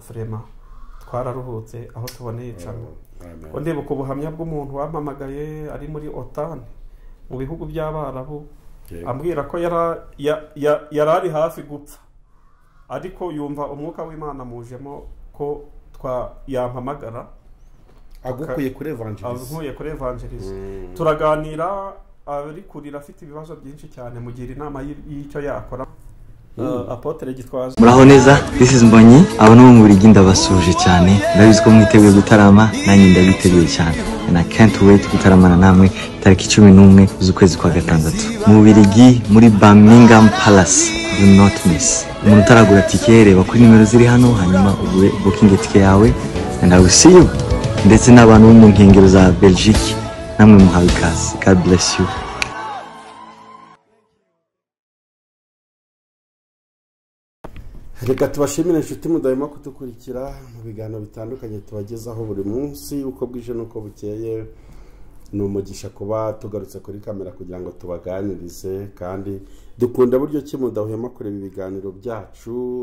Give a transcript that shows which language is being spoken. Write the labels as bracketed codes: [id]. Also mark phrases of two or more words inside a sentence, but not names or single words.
[rw] vraiment twararuhutse aho tuboneye icana ndibuka ubuhamya bw'umuntu wampamagaye ari muri OTAN mu bihugu by'Abarabu ambwira ko yarari hafi gupfa ariko yumva umwuka w'Imana mujemo ko yampamagara agukuye kuri evangelize turaganira ari kurira afite ibibazo byinshi cyane mugira inama y'icyo yakora Apotre Gitwaza. Muraho neza, [en] this is Mbonyi, [rw] abo no mu Bubiligi ndabasuje cyane, ndabizi ko mwiteguye gutarama, nanjye ndabiteguye cyane. [en] And I can't wait [rw] gutaramana namwe tariki 11 z'ukwezi kwa gatandatu. Mu Bubiligi muri Birmingham Palace, [en] do not miss. [rw] Umuntu utaragura tike reba kuri nimero ziri hano hanyuma ugure booking tike yawe [en] and I will see you. [rw] Ndetse n'abantu bo mu nkengero za Belgique namwe muhawe ikaze. [en] God bless you. [rw] Reka tubashimire inshuti mudahema kudukurikira mu biganiro bitandukanye tubagezaho buri munsi uko bwije nuko bukeye. Ni umugisha kuba tugarutse kuri kamera kugira ngo tubaganirize kandi dukunda buryo ki mudahema kureba ibiganiro byacu.